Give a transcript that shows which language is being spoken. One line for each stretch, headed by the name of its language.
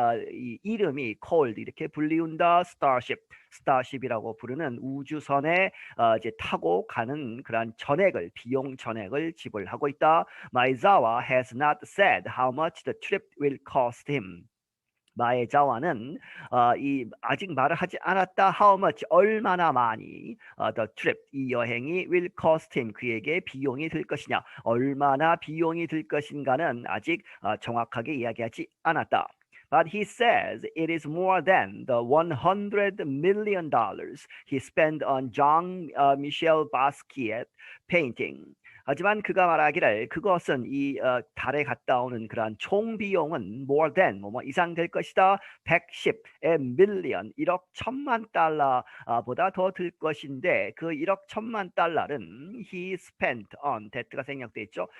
Korean: 이 이름이
English: called
Korean: 이렇게 불리운다 스타쉽이라고 부르는 우주선에 이제 타고 가는 그런 전액을 비용 전액을 지불하고 있다.
English: Maezawa has not said how much the trip will cost him.
Korean: 마에자와는 이 아직 말을 하지 않았다.
English: How much
Korean: 얼마나 많이
English: the trip
Korean: 이 여행이
English: will cost him
Korean: 그에게 비용이 들 것이냐 얼마나 비용이 들 것인가는 아직 정확하게 이야기하지 않았다.
English: But he says it is more than the $100 million he spent on Jean-Michel Basquiat painting.
Korean: 하지만 그가 말하기를 그것은 이 달에 갔다 오는 그러한 총 비용은
English: more than
Korean: 뭐 이상 될 것이다. 110 million 1억 1천만 달러보다 더 들 것인데 그 1억 1천만 달러는
English: he spent on that
Korean: 가 생략돼 있죠.